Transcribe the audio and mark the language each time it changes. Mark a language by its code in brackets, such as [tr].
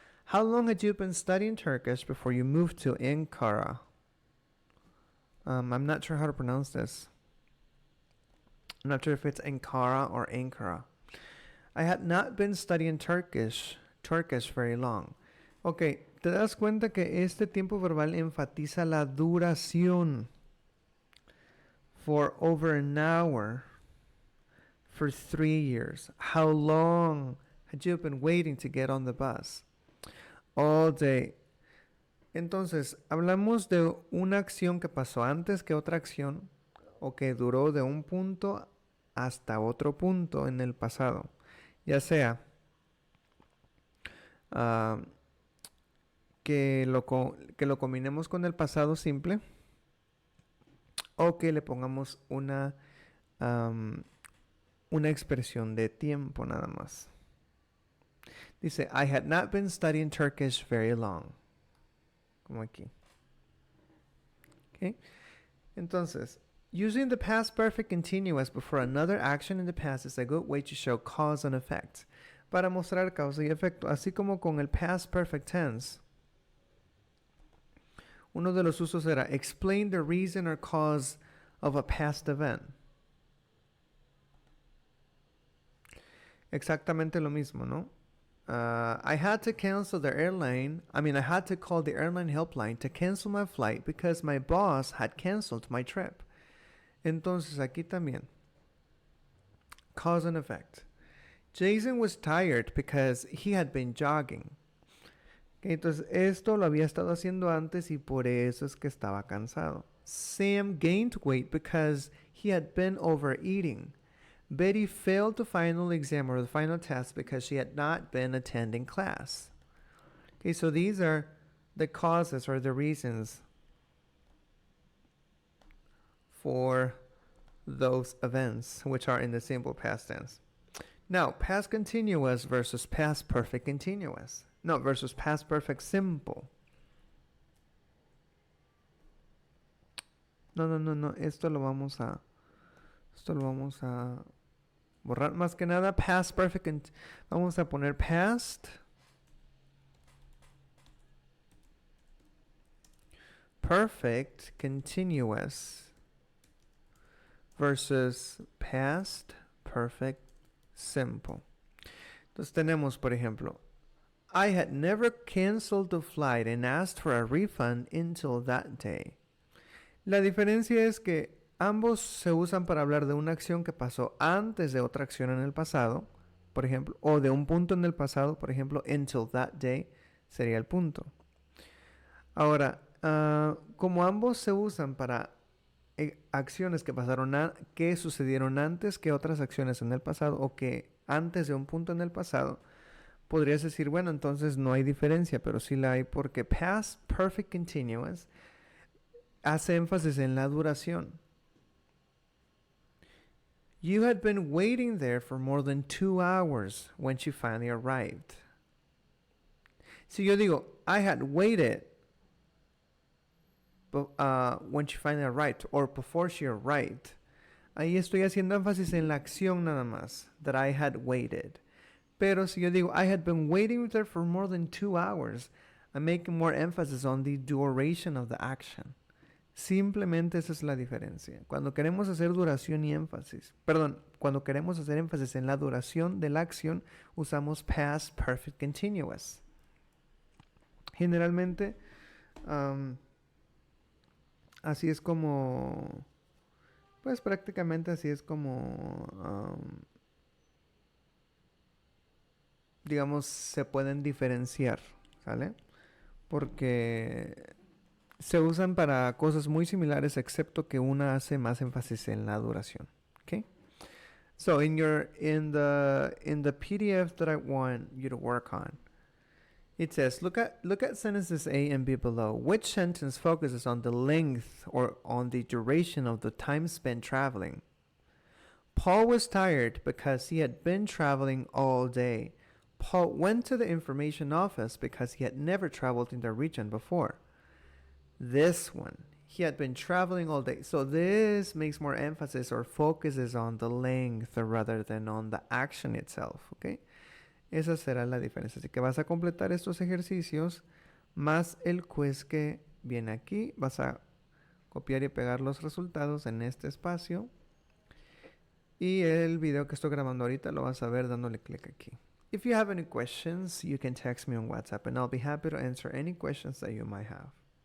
[en] How long had you been studying Turkish before you moved to Ankara? I'm not sure how to pronounce this. I'm not sure if it's Ankara or Ankara. I had not been studying Turkish very long. [es] Ok, te das cuenta que este tiempo verbal enfatiza la duración. [en] For over an hour. For 3 years. How long had you been waiting to get on the bus? All day. [es] Entonces, hablamos de una acción que pasó antes que otra acción o que duró de un punto hasta otro punto en el pasado. Ya sea que lo combinemos con el pasado simple o que le pongamos una expresión de tiempo nada más. Dice, [en] I had not been studying Turkish very long. [es] Como aquí. [en] Okay. [es] Entonces, [en] using the past perfect continuous before another action in the past is a good way to show cause and effect. [es] Para mostrar causa y efecto, así como con el past perfect tense. Uno de los usos era [en] explain the reason or cause of a past event. [es] Exactamente lo mismo, ¿no? [en] I had to cancel the airline. I had to call the airline helpline to cancel my flight because my boss had canceled my trip. [es] Entonces aquí también. [en] Cause and effect. Jason was tired because he had been jogging. [es] Okay, entonces esto lo había estado haciendo antes y por eso es que estaba cansado. [en] Sam gained weight because he had been overeating. Betty failed the final exam or the final test because she had not been attending class. Okay, so these are the causes or the reasons for those events which are in the simple past tense. Now, past continuous versus past perfect continuous. No, versus past perfect simple. [es] No. Esto lo vamos a borrar. Más que nada, past perfect. Vamos a poner past perfect continuous versus past perfect simple. Entonces tenemos, por ejemplo, [en] I had never canceled the flight and asked for a refund until that day. [es] La diferencia es que ambos se usan para hablar de una acción que pasó antes de otra acción en el pasado, por ejemplo, o de un punto en el pasado, por ejemplo, [en] until that day [es] sería el punto. Ahora, como ambos se usan para acciones que sucedieron antes que otras acciones en el pasado o que antes de un punto en el pasado, podrías decir, bueno, entonces no hay diferencia, pero sí la hay porque past perfect continuous hace énfasis en la duración. [en] You had been waiting there for more than 2 hours when she finally arrived. [es] Si yo digo, [en] I had waited when she finally arrived, or before she arrived, [es] ahí estoy haciendo énfasis en la acción nada más, [en] that I had waited. [es] Pero si yo digo, [en] I had been waiting there for more than 2 hours, I'm making more emphasis on the duration of the action. [es] Simplemente esa es la diferencia. Cuando queremos hacer duración y énfasis, cuando queremos hacer énfasis en la duración de la acción, usamos past perfect continuous. Generalmente, así es como, pues prácticamente así es como, digamos, se pueden diferenciar, ¿sale? Porque se usan para cosas muy similares, excepto que una hace más énfasis en la duración. [en] Okay? So in the PDF that I want you to work on, it says, look at sentences A and B below. Which sentence focuses on the length or on the duration of the time spent traveling? Paul was tired because he had been traveling all day. Paul went to the information office because he had never traveled in the region before. This one, he had been traveling all day. So this makes more emphasis or focuses on the length rather than on the action itself, ¿ok? [es] Esa será la diferencia. Así que vas a completar estos ejercicios más el quiz que viene aquí. Vas a copiar y pegar los resultados en este espacio. Y el video que estoy grabando ahorita lo vas a ver dándole clic aquí. [en] If you have any questions, you can text me on WhatsApp and I'll be happy to answer any questions that you might have.